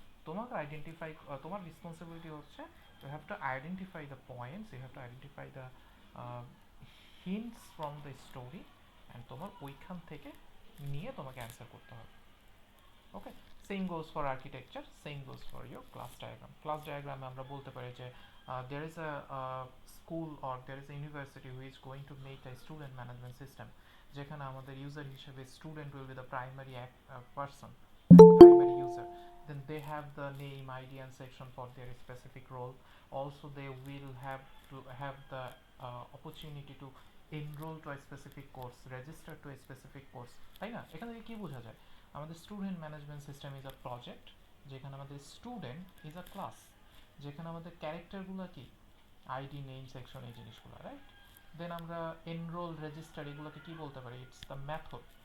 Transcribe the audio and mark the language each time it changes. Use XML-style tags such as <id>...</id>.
<bn>তোমাকে আইডেন্টিফাই, তোমার রেসপন্সিবিলিটি হচ্ছে</bn> <en>you have to identify the points, you have to identify the hints from the story, and</en> <bn>তোমার ওইখান থেকে নিয়ে তোমাকে অ্যান্সার করতে হবে।</bn> <en>Okay, same goes for architecture, same goes for your class diagram.</en> <bn>Class ডায়াগ্রামে আমরা বলতে পারি যে</bn> <en>there is a school or there is a university who is going to make a student management system,</en> <bn>যেখানে আমাদের ইউজার হিসেবে</bn> <en>Student will be the primary person, primary user. Then they have the name, ID and section for their specific role. Also they will have to have the opportunity to enrol to a specific course,</en> <bn>register two a specific course, তাই না? এখান থেকে কি বোঝা যায়? আমাদের student management system</bn> <en>is a project,</en> <bn>যেখানে আমাদের স্টুডেন্ট</bn> <en>is a class,</en> <bn>যেখানে আমাদের ক্যারেক্টারগুলো কি আইডি, নেম, সেকশন, এই জিনিসগুলো, রাইট? দেন আমরা এনরোল, রেজিস্টার এগুলোকে কি বলতে পারি?</bn> <en>It's the method.</en>